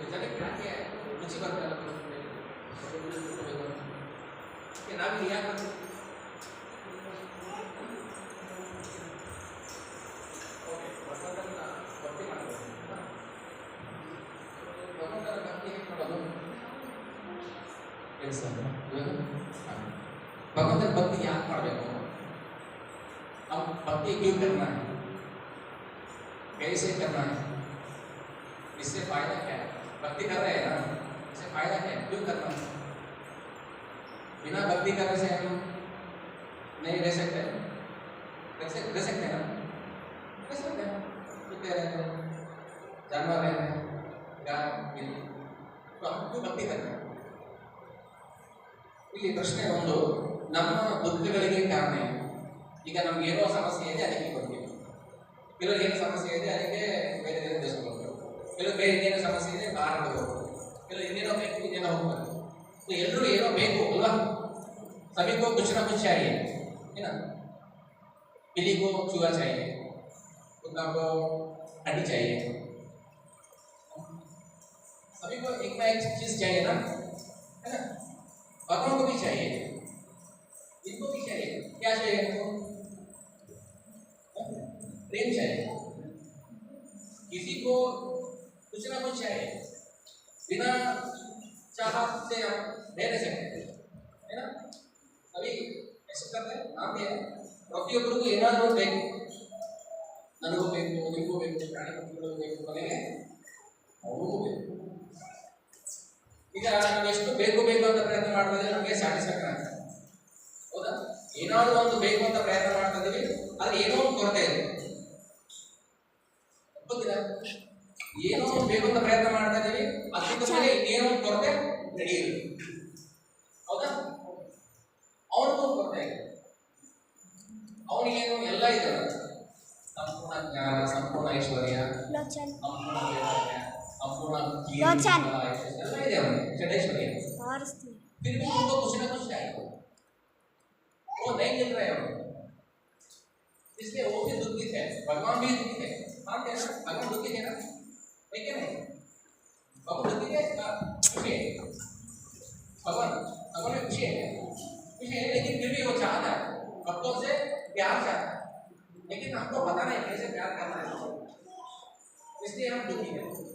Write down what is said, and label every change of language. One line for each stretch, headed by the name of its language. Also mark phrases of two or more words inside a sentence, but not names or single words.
Kannada: ಜನಕ್ಕೆ ಯಾಕೆ ರುಚಿ ಬರ್ತಲ್ಲ ನಾವಿಲ್ಲಿ ಯಾಕೆ ಭಕ್ತಿ ಮಾಡಬೇಕು? ಭಗವಂತನ ಭಕ್ತಿ ಹೇಗೆ ಮಾಡೋದು? ಭಗವಂತನ ಭಕ್ತಿ याद ಮಾಡಬೇಕು.
Hindi: हम भक्ति क्यों करना है, कैसे करना है, इससे फायदा क्या है? भक्ति कर रहे हैं ना, इससे फायदा क्या है, क्यों करना है? बिना भक्ति करने से हम नहीं रह सकते, रह सकते हैं ना, रह सकते हैं, कुत्ते रहते हैं, जानवर रहते हैं, गाय बिल्ली, तो हम क्यों भक्ति करते हैं?
Kannada: ಇಲ್ಲಿ ಪ್ರಶ್ನೆ ಒಂದು, ನಮ್ಮ ದುಃಖಗಳಿಗೆ ಕಾರಣ ಏನು? ಈಗ ನಮ್ಗೆ ಏನೋ ಸಮಸ್ಯೆ ಇದೆ, ಅದಕ್ಕೆ ಬರ್ತೀವಿ. ಕೆಲವ್ರಿಗೆ ಏನು ಸಮಸ್ಯೆ ಇದೆ, ಅದಕ್ಕೆ ಬೇರೆ ಬೇರೆ ದೇಶಕ್ಕೆ ಹೋಗ್ಬೇಕು. ಕೆಲವು ಬೇರೆ ಇನ್ನೇನೋ ಸಮಸ್ಯೆ ಇದೆ, ಭಾರತಕ್ಕೆ ಹೋಗ್ಬೇಕು. ಕೆಲವು ಇನ್ನೇನೋ ಬೇಕು, ಇನ್ನೇನೋ ಹೋಗ್ಬೇಕು. ಸೊ ಎಲ್ಲರೂ ಏನೋ ಬೇಕು ಅಲ್ವಾ?
Hindi: सभी को कुछ ना कुछ चाहिए, है ना? बिल्ली को चूहा चाहिए, कुत्ता को हड्डी चाहिए, सभी को एक ना एक चीज चाहिए ना, है ना? भगवान को भी चाहिए, इनको भी चाहिए. क्या चाहिए इनको? प्रेम चाहिए. किसी को कुछ ना कुछ चाहिए. बिना चाहत से हम रह नहीं सकते, है ना? अभी ऐसे करते हैं, नाम दिया
Kannada: ಪ್ರತಿಯೊಬ್ಬರಿಗೂ ಏನಾದರೂ ಬೇಕು. ನನಗೂ ಬೇಕು, ನಿಮಗೂ ಬೇಕು, ಪ್ರಾಣಿ ಪಕ್ಷಿಗಳಿಗೂ ಬೇಕು, ಕೊನೆಗೆ ಅವ್ರಿಗೂ ಬೇಕು. ಈಗ ನಾವು ಎಷ್ಟು ಬೇಕು ಬೇಕು ಅಂತ ಪ್ರಯತ್ನ ಮಾಡ್ತಾ ಇದ್ದೀವಿ, ನಮಗೆ ಸ್ಯಾಟಿಸ್ಫ್ಯಾಕ್ಷನ್ ಆಗ್ತದೆ, ಹೌದಾ? ಏನಾದರೂ ಒಂದು ಬೇಕು ಅಂತ ಪ್ರಯತ್ನ ಮಾಡ್ತಾ ಇದ್ದೀವಿ, ಆದ್ರೆ ಏನೋ ಒಂದು ಕೊರತೆ ಇದೆ, ಗೊತ್ತಿಲ್ಲ? ಏನೋ ಒಂದು ಬೇಕು ಅಂತ ಪ್ರಯತ್ನ ಮಾಡ್ತಾ ಇದ್ದೀವಿ, ಅದಕ್ಕಿಂತ ಮೇಲೆ ಏನೋ ಒಂದು ಕೊರತೆ ನಡೆಯಿರಿ, ಹೌದಾ? ಅವನಿಗೂ ಕೊರತೆ ಇದೆ. ಅವನಿಗೇನು ಎಲ್ಲ ಇದೆ, ಸಂಪೂರ್ಣ ಜ್ಞಾನ, ಸಂಪೂರ್ಣ ಐಶ್ವರ್ಯ, ಸಂಪೂರ್ಣ ವೈರಾಗ್ಯ, संपूर्ण ಎಲ್ಲ ಇದೆ ಅವನಿಗೆ, ಚಡೇಶ್ವರಿ.
Hindi: फिर भी उनको कुछ ना कुछ चाहिए, वो नहीं मिल रहे हैं, इसलिए वो भी दुखित है, भगवान भी दुखित है. मानते हैं ना, भगवान दुखित है ना, है क्या नहीं? भगवान दुखित है, खुशी है, भगवान में खुशी है, लेकिन फिर भी वो चाहता है, भक्तों से प्यार चाहता है, लेकिन हमको पता नहीं कैसे प्यार करना है, इसलिए हम दुखी हैं.